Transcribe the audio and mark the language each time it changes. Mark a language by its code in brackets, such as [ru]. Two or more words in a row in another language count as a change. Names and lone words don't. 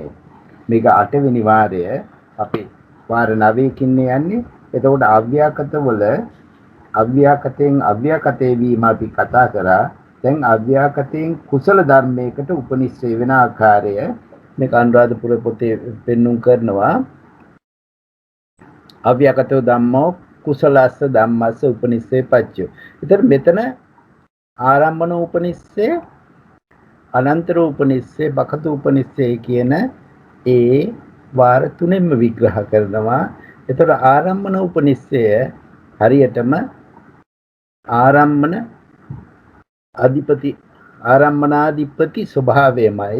[si] මේක 8 වෙනි වාරය. අපි වාර 9කින් යන්නේ. එතකොට අව්‍යාකත වල අව්‍යාකතෙන් අව්‍යාකතේ වීම අපි කතා කරා. දැන් අව්‍යාකතෙන් කුසල ධර්මයකට උපනිෂ්ඨේ වෙන ආකාරය මේක අනුරාධපුර පොතේ පෙන්눔 කරනවා. [pi] අව්‍යාකතෝ ධම්මෝ කුසලස්ස ධම්මස්ස උපනිස්සේ පච්චය. [si] ඒතර මෙතන ආරම්භන උපනිස්සේ, අනන්තර උපනිස්සේ, බකතු උපනිස්සේ කියන ඒ වාර තුනෙන්ම විග්‍රහ කරනවා. ඒතර ආරම්භන උපනිස්සය හරියටම ආරම්භන අධිපති ආරම්භනාධිපති ස්වභාවයමයි.